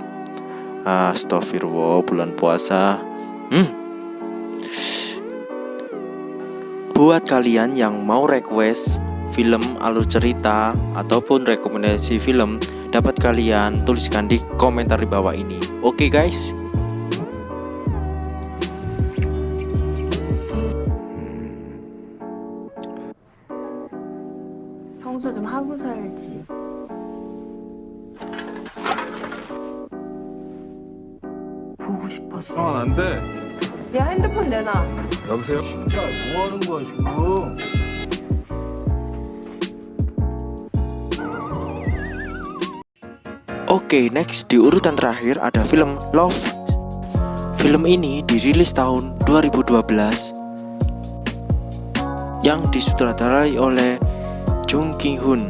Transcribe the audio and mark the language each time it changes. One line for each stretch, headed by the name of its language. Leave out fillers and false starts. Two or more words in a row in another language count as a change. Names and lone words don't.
Indonesian: Astagfirullah, bulan puasa. Buat kalian yang mau request film, alur cerita, ataupun rekomendasi film, dapat kalian tuliskan di komentar di bawah ini. Oke guys?
Korean: 청소 좀 하고 살지. 보고 싶었어. 안 돼. 야, 핸드폰 내놔. 여보세요? 야, 뭐 하는 거야, 지금?
Indonesian: Oke, next di urutan terakhir ada film Love. Film ini dirilis tahun 2012 yang disutradarai oleh Jung Ki-hoon.